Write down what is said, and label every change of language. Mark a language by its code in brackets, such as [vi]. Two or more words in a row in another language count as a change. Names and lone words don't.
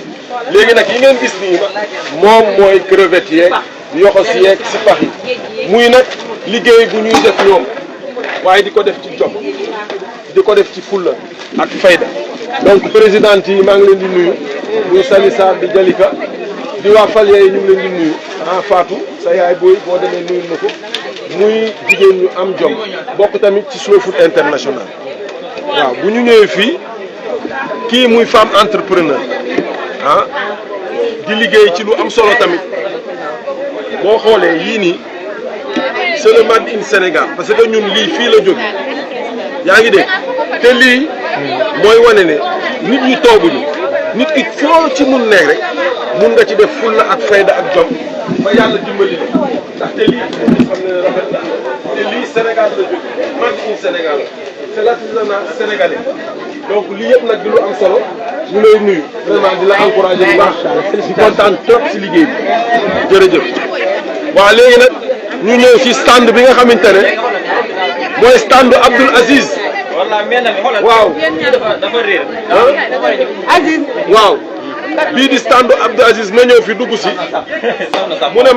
[wo] léegi nag yi ngeen gis nii moom mooy crevette yeeg yoxos yeeg si pax yi muy nag liggéey bu ñuy def ñoom waaye di ko def ci jom di ko def ci fulla ak fayda [fr] donc présidente [wo] yi maa ngi leen di nuyu muy Sali Sarr di Jalika di waa Falya yi ñu ngi leen di nuyu Fatou sa yaay booy boo demee nuyu na ko muy jigéen ñu am jom bokk tamit ci Slow Food International waaw bu ñu ñëwee fii kii muy [fr] femme entrepreneur [wo] di liggéey ci lu am solo tamit boo xoolee yii nii [fr] c'est le [en] made in Sénégal [fr] parce que [wo] ñun lii fii la jóge yaa ngi dégg te lii mooy wane ne nit ñi tooguñu nit ki foo ci mun nekk rek mun nga ci def fulla ak fayda ak jom ba yàlla dimbali la ndaxte lii xam ne rafet na te lii Sénégal la jóge [en] made in Sénégal [fr] c'est l'artisanat sénégalais donc [wo] lii yëpp nag di lu am solo ñu lay nuyu vraiment di la encourager bu baax di kontaan trop si liggéey bi jërëjëf waaw léegi nag ñu ñëw ci stand bi nga xamante ne mooy stand Abdoul Aziz waaw Aziz waaw bii di stand Abdoul Aziz ma ñëw fi dugg si mu ne ma